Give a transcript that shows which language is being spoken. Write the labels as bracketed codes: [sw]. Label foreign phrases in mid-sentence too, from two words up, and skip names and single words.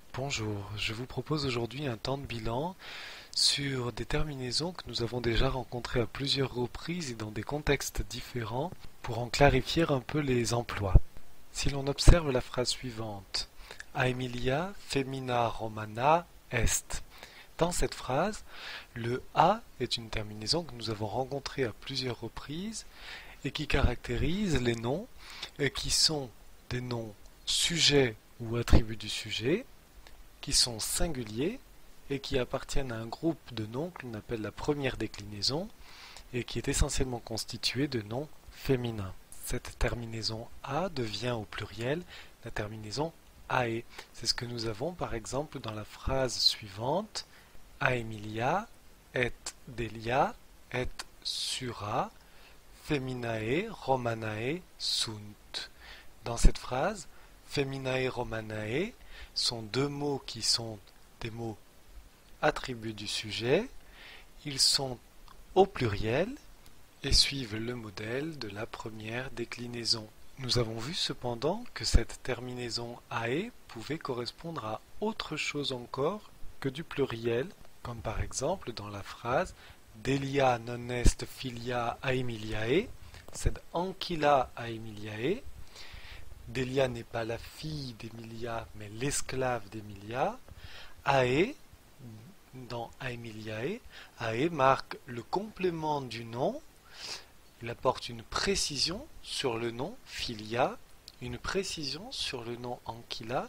[fr] Bonjour, je vous propose aujourd'hui un temps de bilan sur des terminaisons que nous avons déjà rencontrées à plusieurs reprises et dans des contextes différents pour en clarifier un peu les emplois. Si l'on observe la phrase suivante, [la] Aemilia femina romana est. [fr] Dans cette phrase, le A est une terminaison que nous avons rencontrée à plusieurs reprises et qui caractérise les noms qui sont des noms sujets ou attributs du sujet, qui sont singuliers et qui appartiennent à un groupe de noms que l'on appelle la première déclinaison et qui est essentiellement constitué de noms féminins. Cette terminaison A devient au pluriel la terminaison AE. C'est ce que nous avons par exemple dans la phrase suivante, [la] Aemilia et Delia et Sura feminae romanae sunt. [fr] Dans cette phrase, [la] feminae romanae [fr] sont deux mots qui sont des mots attributs du sujet. Ils sont au pluriel et suivent le modèle de la première déclinaison. Nous avons vu cependant que cette terminaison AE pouvait correspondre à autre chose encore que du pluriel, comme par exemple dans la phrase [la] Delia non est filia Aemiliae, sed ancilla Aemiliae. [fr] Delia n'est pas la fille d'Emilia, mais l'esclave d'Emilia. Ae, dans Aemiliae, Ae marque le complément du nom. Il apporte une précision sur le nom filia, une précision sur le nom ancilla.